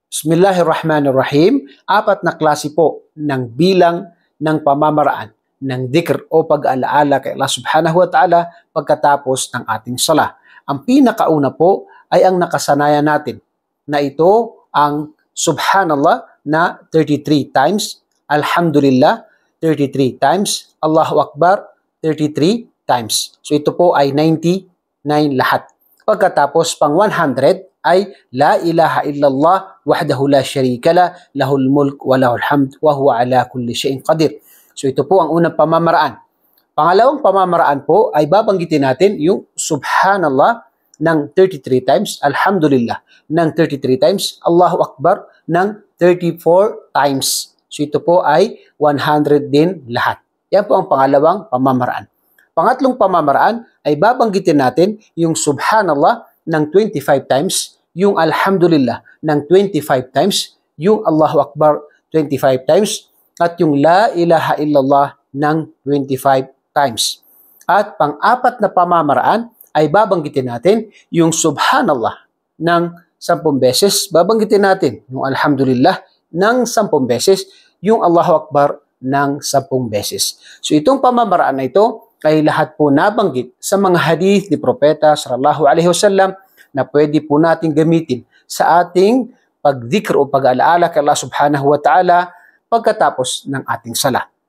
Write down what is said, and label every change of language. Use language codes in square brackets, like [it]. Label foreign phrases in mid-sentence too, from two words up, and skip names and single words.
[ar] Bismillahirrahmanirrahim. [tl] Apat na klase po ng bilang ng pamamaraan ng dhikr o pag-alaala kay Allah [ar] سبحانه وتعالى [tl] pagkatapos ng ating sala. Ang pinakauna po ay ang nakasanayan natin na ito ang Subhanallah na 33 times, Alhamdulillah 33 times, Allahu Akbar 33 times. So ito po ay 99 lahat. Pagkatapos pang 100 ay [ar] لا إله إلا الله وحده لا شريك له له الملك وله الحمد وهو على كل شيء قدير. [tl] So ito po ang unang pamamaraan. Pangalawang pamamaraan po ay babanggitin natin yung Subhanallah ng 33 times, Alhamdulillah ng 33 times, Allahu Akbar ng 34 times. So ito po ay 100 din lahat. Yan po ang pangalawang pamamaraan. Pangatlong pamamaraan ay babanggitin natin yung Subhanallah ng 25 times, yung Alhamdulillah ng 25 times, yung Allahu Akbar 25 times, at yung [ar] لا إله إلا الله [tl] ng 25 times. At pang-apat na pamamaraan ay babanggitin natin yung Subhanallah ng 10 beses, babanggitin natin yung Alhamdulillah ng 10 beses, yung Allahu Akbar ng 10 beses. So itong pamamaraan na ito ay lahat po nabanggit sa mga hadith ni Propeta [ar] صلى الله عليه وسلم [tl] na pwede po natin gamitin sa ating pagdikr o pag-alaala kay Allah [ar] سبحانه وتعالى [tl] pagkatapos ng ating sala.